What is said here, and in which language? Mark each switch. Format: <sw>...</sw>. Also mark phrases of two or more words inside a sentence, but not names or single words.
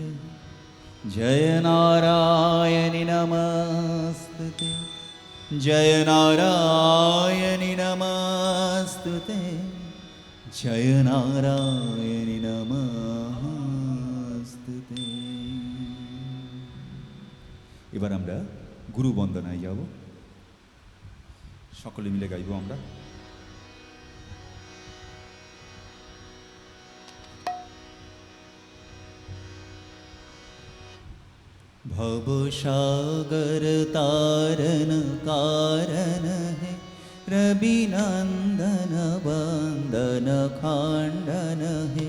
<sa>जय नारायणी नमस्तुते। जय नारायणी नमस्तुते। जय नारायणी नमस्तुते।</sa> <bn>এবার আমরা গুরু বন্দনায় যাব। সকলে মিলে গাইব আমরা।</bn> <hi>भवसागर तारन कारण है रविनंदन वंदन खंडन है।</hi>